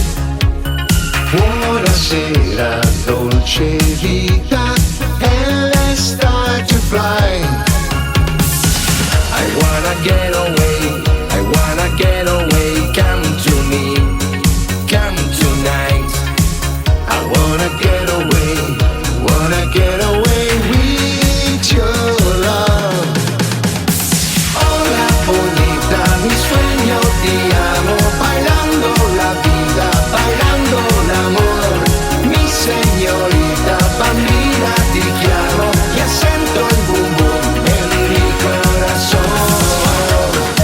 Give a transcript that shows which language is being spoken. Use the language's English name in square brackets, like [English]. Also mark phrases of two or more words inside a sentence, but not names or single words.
[Italian] Buonasera, dolce vita, [English] and let's start to fly. I wanna get away, come to me, come tonight. I wanna get away with your love. [Spanish] Hola bonita, mi sueño [Italian] ti amo, [Spanish] bailando la vida, bailando l'amor. Mi señorita, [Italian] bambina ti chiamo, che sento il boom boom [Spanish] en mi corazón.